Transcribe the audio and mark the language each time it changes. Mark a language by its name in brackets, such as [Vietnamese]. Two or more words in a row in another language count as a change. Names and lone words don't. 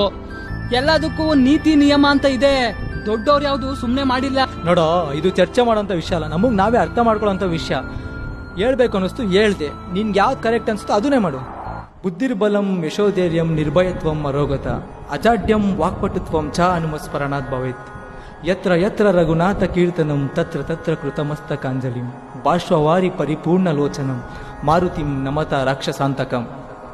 [Kannada] ಎಲ್ಲದಕ್ಕೂ ನೀತಿ ನಿಯಮ ಅಂತ ಇದೆ. ದೊಡ್ಡವ್ರು ಯಾವ್ದು ಸುಮ್ನೆ ಮಾಡಿಲ್ಲ. ನೋಡೋ, ಇದು ಚರ್ಚೆ ಮಾಡೋಂಥ ವಿಷಯ ಅಲ್ಲ, ನಮಗ್ ನಾವೇ ಅರ್ಥ ಮಾಡ್ಕೊಳ್ಳೋಂಥ ವಿಷಯ. ಹೇಳ್ಬೇಕು ಅನ್ನಿಸ್ತು ಹೇಳ್ದೆ, ನಿನ್ಗೆ ಯಾವ್ದು ಕರೆಕ್ಟ್ ಅನ್ಸುತ್ತೋ ಅದನ್ನೇ ಮಾಡು. [Sanskrit] ಬುದ್ಧಿರ್ಬಲಂ ಯಶೋಧೈರ್ಯಂ ನಿರ್ಭಯತ್ವಂ ಅರೋಗತ ಅಜಾಡ್ಯಂ ವಾಕ್ಪಟುತ್ವಂ ಚ ಹನುಮಸ್ಮರಣಾತ್ ಭವೇತ್. ಯತ್ರ ಯತ್ರ ರಘುನಾಥ ಕೀರ್ತನಂ ತತ್ರ ತತ್ರ ಕೃತಮಸ್ತಕಾಂಜಲಿಂ ಬಾಷ್ಪವಾರಿ ಪರಿಪೂರ್ಣ ಲೋಚನಂ ಮಾರುತಿಂ ನಮತ ರಾಕ್ಷಸಾಂತಕಂ.